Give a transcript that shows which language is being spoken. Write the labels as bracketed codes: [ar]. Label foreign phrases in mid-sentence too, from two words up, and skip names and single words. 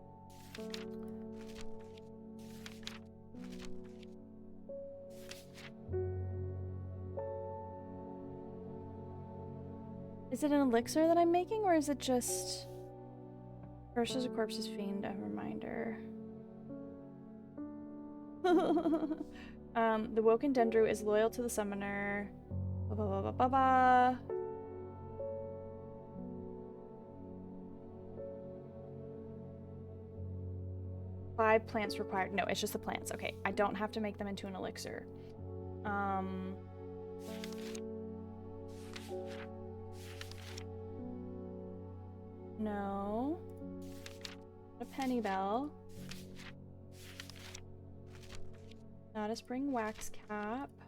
[en] Is it an elixir that I'm making, or is it just... First as a corpse's fiend, a reminder. The woken Dendru is loyal to the summoner. Ba ba ba ba ba ba. Five plants required. No, it's just the plants. Okay, I don't have to make them into an elixir. No. A penny bell. Not a spring wax cap.